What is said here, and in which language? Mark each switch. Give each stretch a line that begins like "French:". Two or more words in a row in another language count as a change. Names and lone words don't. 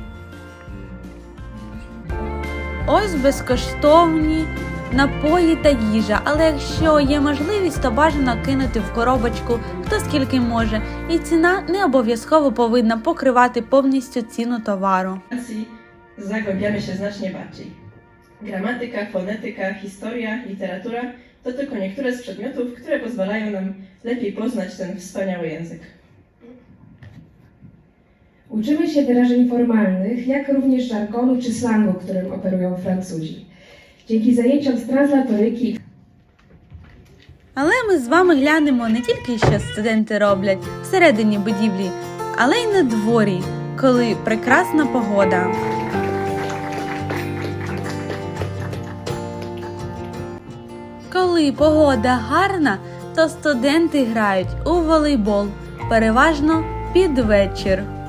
Ukrainian: Ось безкоштовні напої та їжа, але якщо є можливість, то бажано кинути в коробочку хто скільки може, і ціна не обов'язково повинна покривати повністю ціну товару.
Polish: Zagłębiamy się znacznie bardziej. Gramatyka, fonetyka, historia, literatura to tylko niektóre z przedmiotów, które pozwalają nam lepiej poznać ten wspaniały język. Uczymy się wyrażeń formalnych, jak również żargonu czy slangu, którym operują Francuzi. Dzięki zajęciom z translatoryki.
Ukrainian: Але ми з вами глянемо не тільки, що студенти роблять всередині будівлі, але й на дворі, коли прекрасна погода. Коли погода гарна, то студенти грають у волейбол, переважно під вечір.